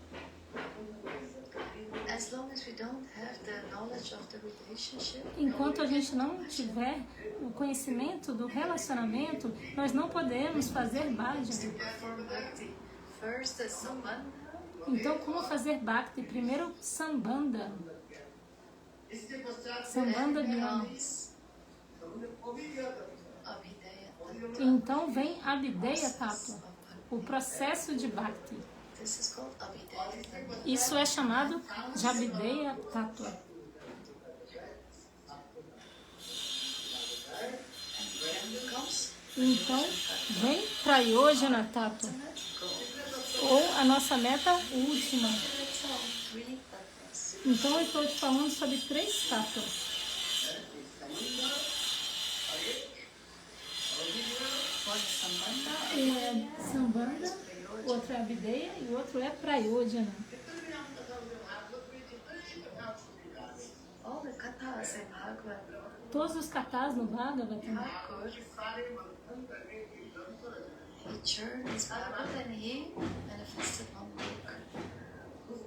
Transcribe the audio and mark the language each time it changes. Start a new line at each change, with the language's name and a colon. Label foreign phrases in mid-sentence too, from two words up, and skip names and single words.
Portuguese: Enquanto a gente não tiver o conhecimento do relacionamento, nós não podemos fazer bhajana. Então, como fazer bhakti? Primeiro,
Sanskrit: sambandha. Sambandha Dhyana.
Portuguese: Então vem
Sanskrit: Abhideya Tattva,
Portuguese: o processo de bhakti. Isso é chamado de
Sanskrit: Abhideya Tattva.
Portuguese: Então vem
Sanskrit: Prayojana Tattva,
Portuguese: ou a nossa meta última. Então eu estou te falando sobre 3 tátuas. Um é Sambandha, outro é Abhideya e o outro é Prayojana.
English: All the kathas in Bhagavad,
Portuguese: Todos os kathas no Bhagavatam,
English: he churns Bhagavad and he manifested one book.